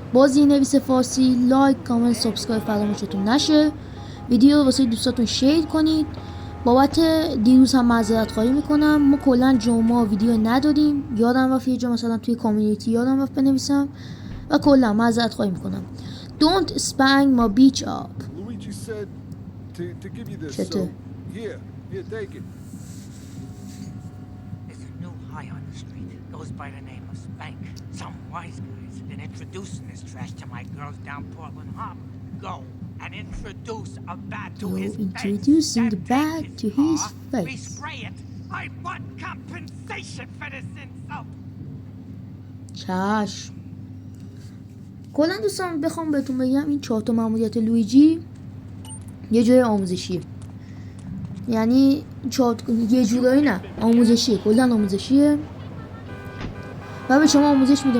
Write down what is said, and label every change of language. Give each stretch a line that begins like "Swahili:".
Persian: بازی نویس فارسی. لایک، کامنت، سابسکرایب فراموشتون نشه. ویدیو رو واسه دوستاتون شیر کنید. بابت دیروز هم معذرت خواهی میکنم. ما کلا جمعه ویدیو ندادیم. یادم رفت یه جا مثلا توی کامیونیتی یادم رفت بنویسم و کلا معذرت خواهی میکنم.
English: Don't spang my beach up. Luigi said to give you this.
Persian: چطور؟
English: Here, take it. There's a new high on the street. Goes by the name of Spank. Some wise guys have been introducing this trash to my girls down Portland Harbor. Go and introduce a bat to his face. Introducing the bat to his face. We spray it. I want compensation for this insult.
Persian: چشم. کلا دوستان بخوام بهتون بگم این 4 تا ماموریت لویجی یه جای آموزشیه. یعنی یه جورایی نه، آموزشیه، کلا آموزشیه و به شما آموزش میده.